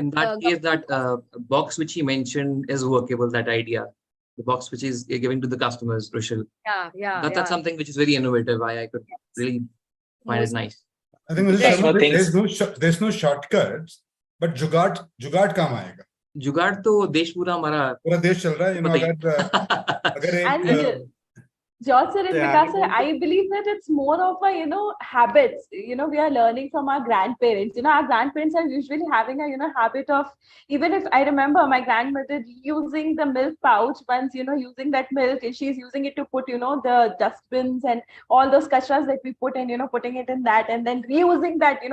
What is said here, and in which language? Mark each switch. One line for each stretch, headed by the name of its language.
English: in that case, that box which he mentioned is workable. That idea, the box which is giving to the customers, Rushil. That's something which is very innovative. I could really find it nice. I think there's no shortcuts, but
Hindi: जुगाड़ काम आएगा. जुगाड़ तो देश पूरा हमारा देश चल रहा है.
English: You know,
Hindi: अगर
English: Sure, sir. And Yeah, Vikas, sir, I believe that it's more of a, habits, we are learning from our grandparents. Our grandparents are usually having a, habit of, even if I remember my grandmother using the milk pouch once, using that milk, and she's using it to put, the dustbins and all those kachras that we put in, putting it in that and then reusing that.